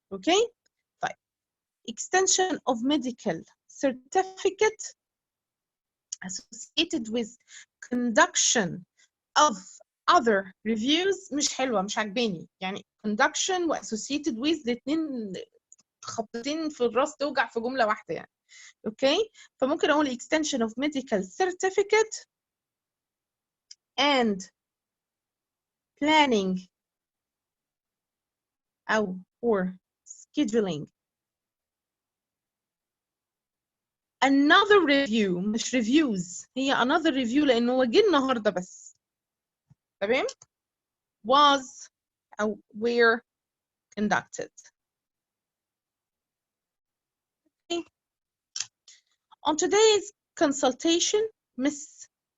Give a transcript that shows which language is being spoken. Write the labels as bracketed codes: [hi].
[en] okay طيب extension of medical certificate associated with conduction of other reviews [ar] مش حلوة مش عجباني. يعني conduction و [en] associated with [ar] الاتنين خبطتين في الراس توجع في جملة واحدة يعني. اوكي فممكن اقول [en] extension of medical certificate and planning أو or scheduling another review. [ar] مش reviews هي [en] another review [ar] لأنه هو جه النهاردة بس. [en] تمام was أو were conducted. Okay. On today's consultation, Mr.